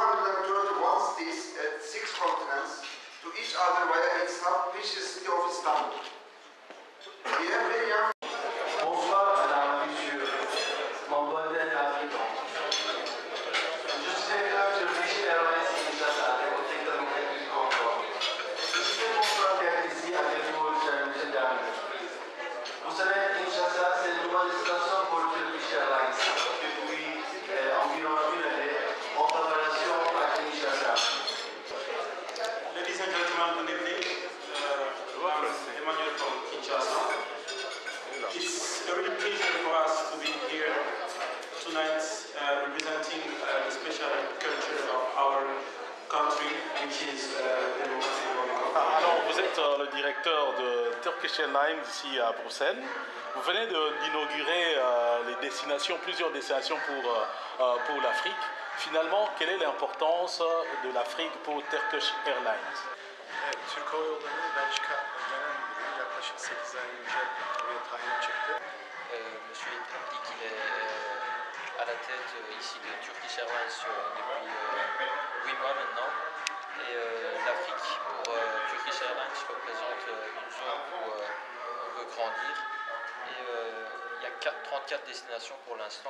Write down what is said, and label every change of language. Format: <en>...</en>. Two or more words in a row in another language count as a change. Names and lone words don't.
<en>Turkey wants this at 6 continents to each other via its hub, which is city of Istanbul. We have very young.</en> <fr>Bonsoir, Madame, Monsieur. Mon bon Afrique. Je suis directeur de Turkish Airlines Kinshasa, au secteur du Congo. Je suis très content d'être ici avec vous, Monsieur Dami. Vous savez, Kinshasa, c'est une bonne destination pour Turkish Airlines. Depuis environ une année, en préparation à Kinshasa.</fr> <en>Ladies and gentlemen, good evening. I'm Emmanuel from Kinshasa. It's a real pleasure for us to be here tonight representing the special culture of our country, which is the Democratic Republic of Congo.</en> <fr>Alors, vous êtes le directeur de Turkish Airlines ici à Bruxelles. Vous venez d'inaugurer plusieurs destinations pour l'Afrique. Finalement, quelle est l'importance de l'Afrique pour Turkish Airlines?</fr> <tr>Türk Hava Yolları'nın Belçika Genel Müdürü yaklaşık 8 ay önce buraya tayin çıktı.</tr> <fr>Monsieur Trump dit qu'il est à la tête ici de Turkish Airlines depuis 8 mois maintenant. Et l'Afrique pour Turkish Airlines représente une zone où on veut grandir. Et il y a 34 destinations pour l'instant.</fr>